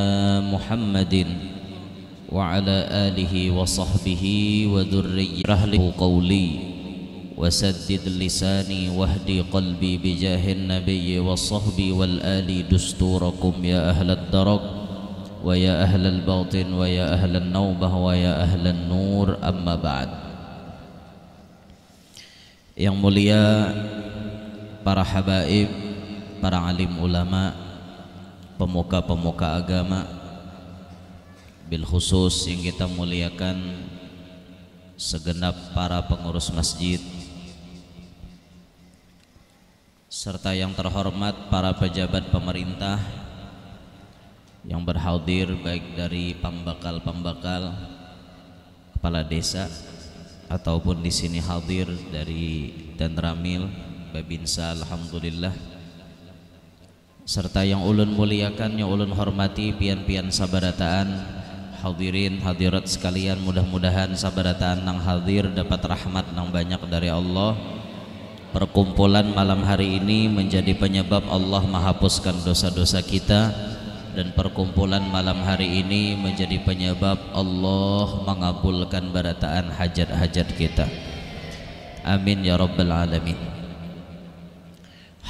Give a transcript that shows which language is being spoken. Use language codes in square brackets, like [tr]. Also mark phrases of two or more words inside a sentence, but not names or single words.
[ar] محمد وعلى آله وصحبه وذريته له قولي وسدد لساني واهدي قلبي بجاه النبي والصحب والآل دستوركم يا أهل الدرك ويا أهل الباطن ويا أهل النوبة ويا أهل النور أما بعد. [id] Yang mulia para habaib, para alim ulama, pemuka-pemuka agama, [ar] بالخصوص [id] yang kita muliakan segenap para pengurus masjid serta yang terhormat para pejabat pemerintah yang berhadir baik dari pembakal-pembakal kepala desa ataupun di sini hadir dari Danramil Babinsa alhamdulillah [bjn] serta yang ulun muliakan yang ulun hormati pian-pian sabarataan hadirin hadirat sekalian mudah-mudahan sabarataan nang hadir dapat rahmat nang banyak dari Allah. [id] Perkumpulan malam hari ini menjadi penyebab Allah menghapuskan dosa-dosa kita dan perkumpulan malam hari ini menjadi penyebab Allah mengabulkan barataan hajat-hajat kita. [ar] آمين يا رب العالمين.